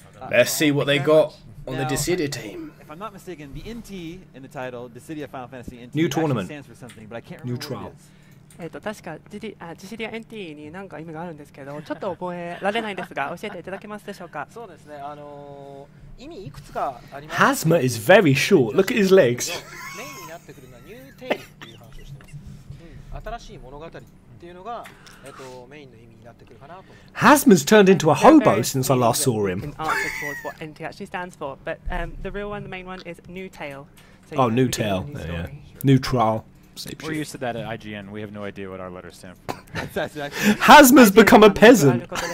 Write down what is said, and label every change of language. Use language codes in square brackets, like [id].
[en] Let's see what they got on the Dissidia team. If I'm not mistaken, the NT in the title, Dissidia Final Fantasy NT, New tournament. stands for something, but I can't remember what it is. [ja] 確かディシディア NT に何か意味があるんですけど、ちょっと覚えられないんですが、教えていただけますでしょうか。そうですね。意味いくつかあります。 [en] Hazma is very short. Look at his legs. [ja] メインになってくるのはニューテイルっていう話をしてます。新しい物語っていうのがメインの意味になってくるかなと思います。 [en] Hazma's turned into a hobo since I last saw him. In answer towards what NT actually stands for, but the real one, the main one, is new tale. Oh, new tale. Yeah. Neutral. We're used to that at IGN. We have no idea what our letters stand for. Hazma's become a peasant.